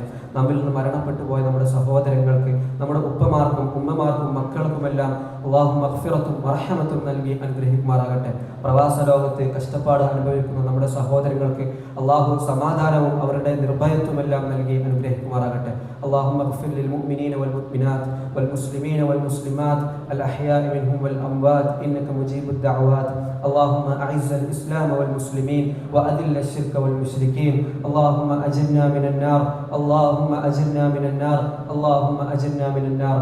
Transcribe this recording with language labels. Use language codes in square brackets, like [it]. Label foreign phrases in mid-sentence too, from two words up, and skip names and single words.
[ml] നമ്മിൽ നിന്ന് മരണപ്പെട്ടു പോയ നമ്മുടെ സഹോദരങ്ങൾക്ക്, നമ്മുടെ ഉപ്പമാർക്കും ഉമ്മമാർക്കും മക്കൾക്കുമെല്ലാം അള്ളാഹു മഗ്ഫിറത്തും മർഹമത്തും നൽകി അനുഗ്രഹിക്കുമാറാകട്ടെ. പ്രവാസ ലോകത്ത് കഷ്ടപ്പാട് അനുഭവിക്കുന്ന നമ്മുടെ സഹോദരങ്ങൾക്ക് അള്ളാഹു സമാധാനവും അവരുടെ നിർഭയത്വമെല്ലാം നൽകി അനുഗ്രഹിക്കുമാറാകട്ടെ. [ar] اللهم اغفر للمؤمنين والمؤمنات والمسلمين والمسلمات الأحياء منهم والأموات إنك مجيب الدعوات. اللهم أعز الإسلام والمسلمين وأذل الشرك والمشركين. اللهم أجرنا من النار، اللهم أجرنا من النار، اللهم أجرنا من النار.